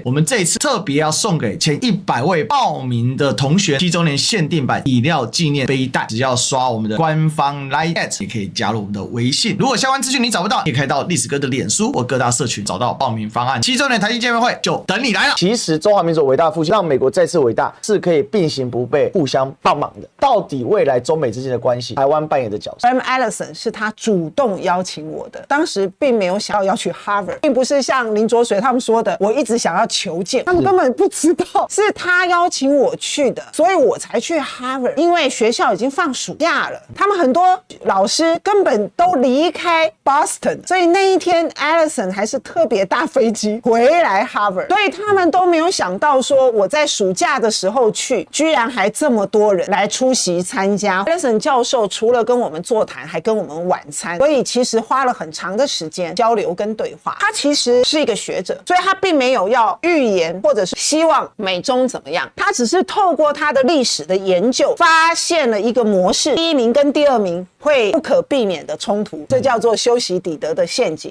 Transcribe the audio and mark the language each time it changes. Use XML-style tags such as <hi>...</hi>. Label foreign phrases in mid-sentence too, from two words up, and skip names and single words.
<zh>我們這一次特別要送給前100位報名的同學7週年限定版飲料紀念背帶，只要刷我們的官方 LINE@ 也可以加入我們的微信。如果相關資訊你找不到，也可以到歷史哥的臉書或各大社群找到報名方案。7週年台慶見面會就等你來了。其實中華民族偉大復興，讓美國再次偉大，是可以並行不悖， 會互相幫忙的。到底未來中美之間的關係，台灣扮演的角色？M. Ellison 是他主動邀請我的，當時並沒有想要去 Harvard， 並不是像林濁水他們說的，我一直想要求見，他們根本不知道是他邀請我去的，所以我才去 Harvard。因為學校已經放暑假了，他們很多老師根本都離開 Boston， 所以那一天 Ellison 還是特別搭飛機回來 Harvard， 所以他們都沒有想到說我在暑假的時候去，居然還這麼多人來出席參加。Ellison 教授除了跟我們座談，還跟我們晚餐，所以其實花了很長的時間交流跟對話。他其實是一個學者，所以他並沒有要預言或者是希望美中怎麼樣，他只是透過他的歷史的研究，發現了一個模式，第一名跟第二名會不可避免的衝突，這叫做修昔底德的陷阱。</zh>